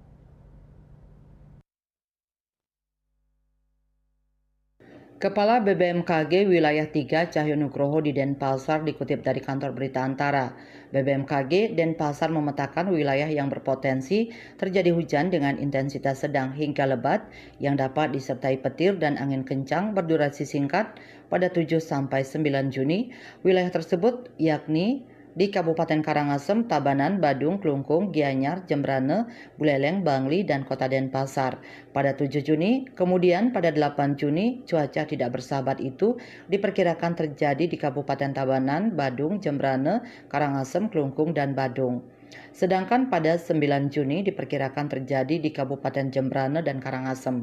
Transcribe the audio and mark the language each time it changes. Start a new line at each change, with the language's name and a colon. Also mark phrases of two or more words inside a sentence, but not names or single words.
Indonesian: Kepala BBMKG Wilayah 3 Cahyo Nugroho di Denpasar dikutip dari kantor berita Antara. BBMKG Denpasar memetakan wilayah yang berpotensi terjadi hujan dengan intensitas sedang hingga lebat yang dapat disertai petir dan angin kencang berdurasi singkat pada 7 sampai 9 Juni. Wilayah tersebut yakni di Kabupaten Karangasem, Tabanan, Badung, Klungkung, Gianyar, Jembrane, Buleleng, Bangli, dan Kota Denpasar. Pada 7 Juni, kemudian pada 8 Juni, cuaca tidak bersahabat itu diperkirakan terjadi di Kabupaten Tabanan, Badung, Jembrane, Karangasem, Klungkung, dan Badung. Sedangkan pada 9 Juni diperkirakan terjadi di Kabupaten Jembrane dan Karangasem.